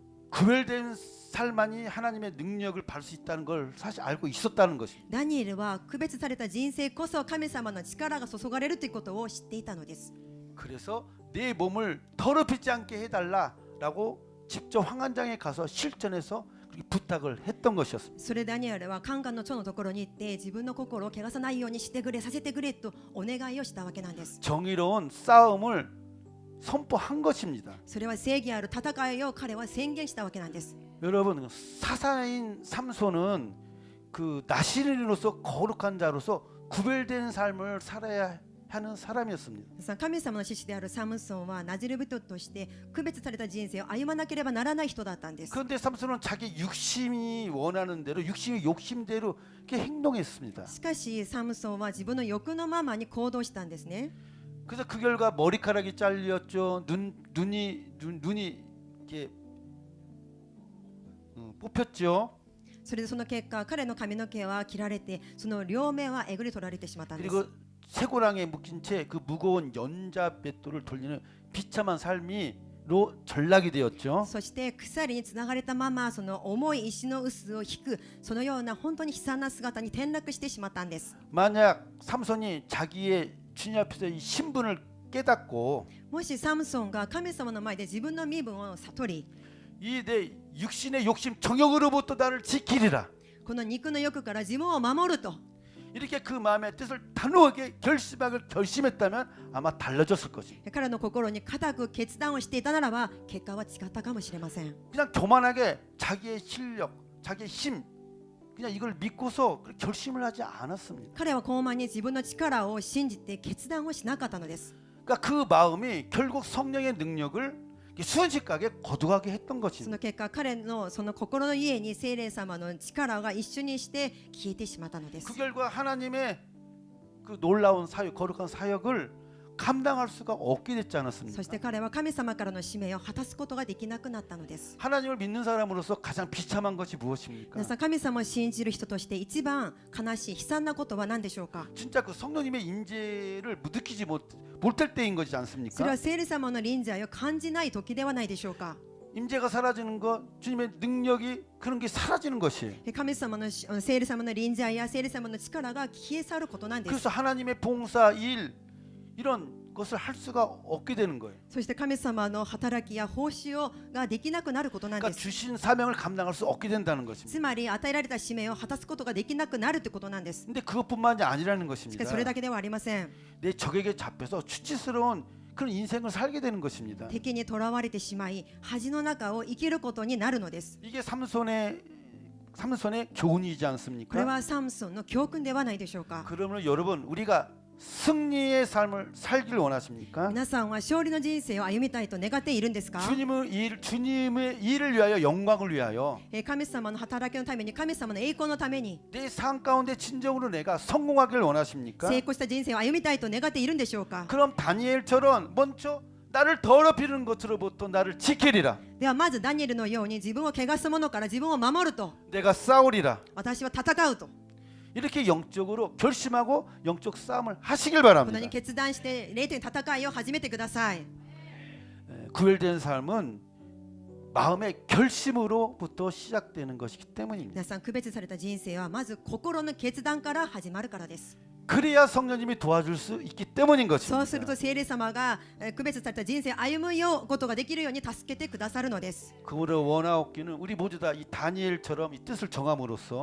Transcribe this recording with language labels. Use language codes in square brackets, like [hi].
[ko] 구별된 삶만이 하나님의 능력을 받을 수 있다는 걸 사실 알고 있었다는 것입니다. [ja] ダニエルは区別された人生こそ神様の力が注がれるということを知っていたのです。 [ko] 그래서 내 몸을 더럽히지 않게 해달라라고 직접 황관장에 가서 실전해서 그렇게 부탁을 했던 것이었습니다. [ja] それでダニエルはカンガンの長のところに行って自分の心を汚さないようにしてくれ、させてくれとお願いをしたわけなんです。 [ko] 정의로운 싸움을 선포한 것입니다. [ja] それは正義ある戦いを彼は宣言したわけなんです。 [ko] 여러분, 사사인 삼손은 그 나시린으로서 거룩한 자로서 구별된 삶을 살아야 하는 사람이었습니다. [ja] 神様の獅子であるサムソンはナジル人として区別された人生を歩まなければならない人だったんです。 [ko] 그런데 삼손은 자기 육심이 원하는 대로 육심의 욕심대로 이렇게 행동했습니다. [ja] しかしサムソンは自分の欲のままに行動したんですね。 [ko] 그래서 그 결과 머리카락이 잘렸죠. 눈이 이렇게 뽑혔죠. [ja] それでその結果、彼の髪の毛は切られて、その両目はえぐり取られてしまったんです。 [ko] 그리고 쇠고랑에 묶인 채 그 무거운 연자뱃돌을 돌리는 비참한 삶이로 전락이 되었죠. [ja] そして鎖につながれたままその重い石の臼を引く、そのような本当に悲惨な姿に転落してしまったんです。 [ko] 만약 삼손이 자기의 주님 앞에서 이 신분을 깨닫고 [ja] もしサムソンが神様の前で自分の身分を悟り、 [ko] 이 내 육신의 욕심 정욕으로부터 나를 지키리라 [ja] この肉の欲から自分を守ると [ko] 이렇게 그 마음의 뜻을 단호하게 결심했다면 아마 달라졌을 것입니다. [ja] 彼の心に固く決断をしていたならば結果は違ったかもしれません。 [ko] 그냥 교만하게 자기의 실력, 자기의 힘 그냥 이걸 믿고서 결심을 하지 않았습니다. [ja] 彼は高慢に自分の力を信じて決断をしなかったのです。 [ko] 그러니까 그 마음이 결국 성령의 능력을 순식간에 거두가게 했던 [ja] そ [ko] 것입니다. [ja] の結果、彼のその心の家に聖霊様の力が一緒にして消えてしまったのです。 [ko] 그 결과 하나님의 그 놀라운 사역, 거룩한 사역을 감당할 수가 없게 됐지 [ja] そ [ko] 않았습니까? [ja] して彼は神様からの使命を果たすことができなくなったのです。 [ko] 하나님을 믿는 사람으로서 가장 비참한 것이 무엇입니까? [ja] 皆さん、神様を信じる人として一番悲しい悲惨なことは何でしょうか。 [ko] 진짜 그 성령님의 임재를 느끼지 못할 때인 것이지 [ja] それ [ko] 않습니까? [ja] は聖霊様の臨在を感じない時ではないでしょうか。 [ko] 임재가 사라지는 것, 주님의 능력이 그런 게 사라지는 것이에요. [ja] 神様の聖霊様の臨在や聖霊様の力が消え去ることなんです。 [ko] 그래서 하나님의 봉사, 일 이런 것을 할 수가 없게 되는 거예요. [ja] そして神様の働きや奉仕ができなくなることなんで [ko] 그러니까 [ja] す。 [ko] 주신 사명을 감당할 수 없게 된다는 것입니다. [ja] つまり与えられた使命を果たすことができなくなるということなんです。 [ko] 근데 그것뿐만이 아니라는 [ja] しか [ko] 것입니다. [ja] しそれだけではありません。 [ko] 내 적에게 잡혀서 추치스러운 그런 인생을 살게 되는 것입니다. [ja] 敵にとらわれてしまい、恥の中を生きることになるのです。 [ko] 이게 삼손의 교훈이지 [ja] これ [ko] 않습니까? [ja] はサムソンの教訓ではないでしょうか。 [ko] 그러면 여러분 우리가 승리의 삶을 살길 원하십니까? [ja] 皆さんは勝利の人生を歩みたいと願っているんですか。 [ko] 주님의 일을 위하여 영광을 위하여 [ja] 神様の働きのために、神様の栄光のために [ko] 내 삶 가운데 진정으로 내가 성공하길 원하십니까? [ja] 成功した人生を歩みたいと願っているんでしょうか。 [ko] 그럼 다니엘처럼 먼저 나를 더럽히는 것으로부터 나를 지키리라. [ja] ではまずダニエルのように自分を汚す者から自分を守ると、 [ko] 내가 싸우리라. [ja] 私は戦うと、 [ko] 이렇게 영적으로 결심하고 영적 싸움을 하시길 [ja] このように決断して霊的戦いを始めてください。 [ko] 구별된 삶은 마음의 결심으로부터 시작되는 것이기 때문입니다. [ja] 皆さん、区別された人生はまず心の決断から始まるからです。 [ko] 그래야 성령님이 도와줄 수 있기 때문인 [ja] そうする [ko] 것입니다. [ja] と聖霊様が区別された人生を歩むことができるように助けてくださるのです。 [ko] 그러므로 원하옵기는 우리 모두 다 이 다니엘처럼 이 뜻을 정함으로써